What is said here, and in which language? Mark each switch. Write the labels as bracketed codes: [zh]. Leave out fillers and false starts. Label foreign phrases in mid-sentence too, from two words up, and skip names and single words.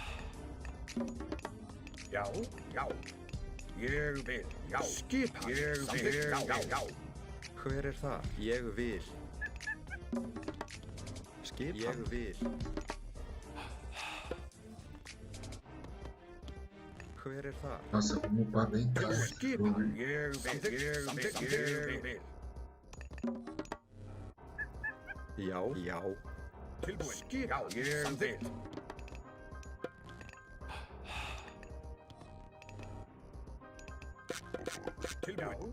[is] Já. Já. Ég vil. Já. Skipan. Ég vil. Já. Já. Já. Hver er það? Ég vil. Skipan. Ég vil. Hver er það? [pt] Nossa, vamos upar bem, cara. [is] Skipan. Ég vil. Ég vil. Já. Já. Tilbúin. Skipan. Ég vil. Tilbúin.